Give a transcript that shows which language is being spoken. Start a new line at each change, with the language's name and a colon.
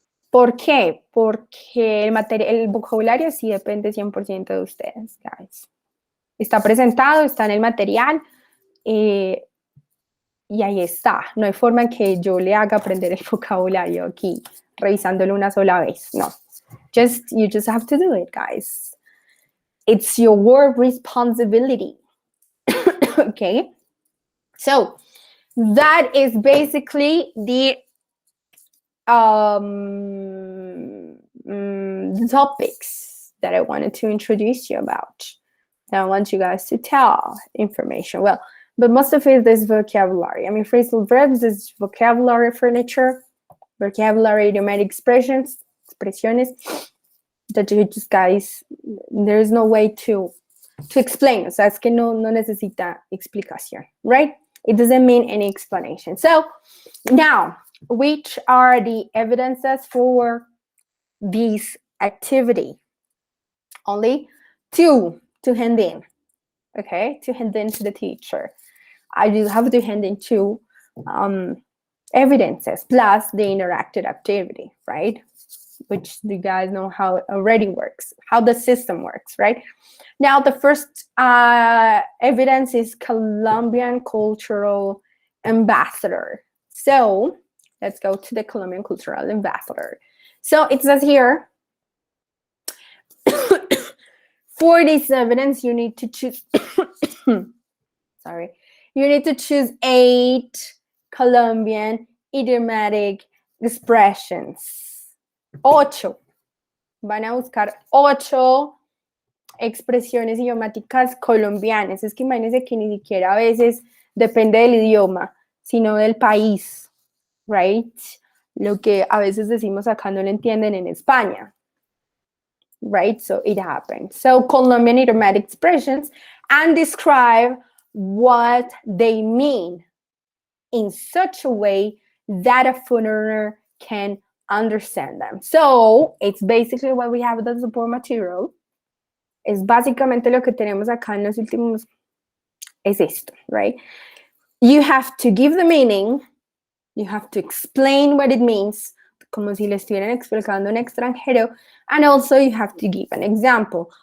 Spanish: ¿Por qué? Porque el vocabulario sí depende 100% de ustedes,
English: guys.
Spanish: Está presentado, está en el material y ahí está. No hay forma en que yo le haga aprender el vocabulario aquí, revisándolo una sola vez. No.
English: You just have to do it, guys. It's your responsibility. Okay? So, that is basically the topics that I wanted to introduce you about. I want you guys to tell information. Well, but most of it is vocabulary. I mean, phrasal verbs is vocabulary furniture, vocabulary, idiomatic expressions that you just guys, there is no way to explain.
Spanish: O sea, es que no necesita explicación,
English: right? It doesn't mean any explanation. So now, which are the evidences for this activity? Only two to hand in, okay? To hand in to the teacher. I just have to hand in two evidences plus the interactive activity, right? Which you guys know how it already works, how the system works, right? Now, the first evidence is Colombian cultural ambassador. So let's go to the Colombian cultural ambassador. So it says here, for this evidence, you need to choose, sorry, you need to choose 8 Colombian idiomatic expressions. 8.
Spanish: Van a buscar 8 expresiones idiomáticas colombianas. Es que imagínense que ni siquiera a veces depende del idioma, sino del país,
English: right?
Spanish: Lo que a veces decimos acá no lo entienden en España,
English: right? So it happens. So Colombian idiomatic expressions and describe what they mean in such a way that a foreigner can understand them. So it's basically what we have as the support material.
Spanish: Es básicamente lo que tenemos acá en los últimos, es esto,
English: right? You have to give the meaning, you have to explain what it means,
Spanish: como si le estuvieran explicando a un extranjero,
English: and also you have to give an example.